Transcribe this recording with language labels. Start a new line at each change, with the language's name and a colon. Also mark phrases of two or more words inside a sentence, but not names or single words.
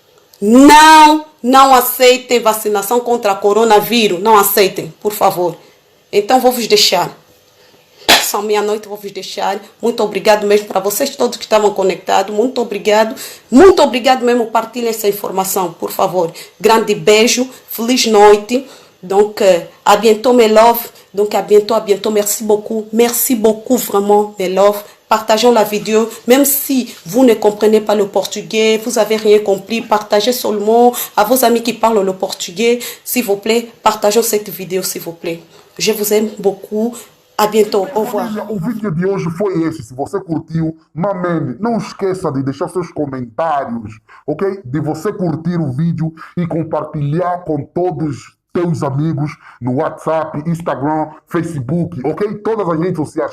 Portuguese: Não aceitem vacinação contra coronavírus, não aceitem, por favor. Então vou vos deixar. São meia-noite, vou vos deixar. Muito obrigado mesmo para vocês todos que estavam conectados. Muito obrigado mesmo. Partilhem essa informação, por favor. Grande beijo, feliz noite.
French: Donc, à bientôt, mes love. Donc, à bientôt. Merci beaucoup, vraiment, mes love. Partageons la vidéo, même si vous ne comprenez pas le portugais, vous avez rien compris, partagez seulement à vos amis qui parlent le portugais. S'il vous plaît, partageons cette vidéo, s'il vous plaît. Je vous aime beaucoup. A bientôt, au revoir.
Portuguese: O vídeo de hoje foi esse. Se você curtiu, mamene, não esqueça de deixar seus comentários, ok? De você curtir o vídeo e compartilhar com todos teus amigos no WhatsApp, Instagram, Facebook, ok? Todas as redes sociais.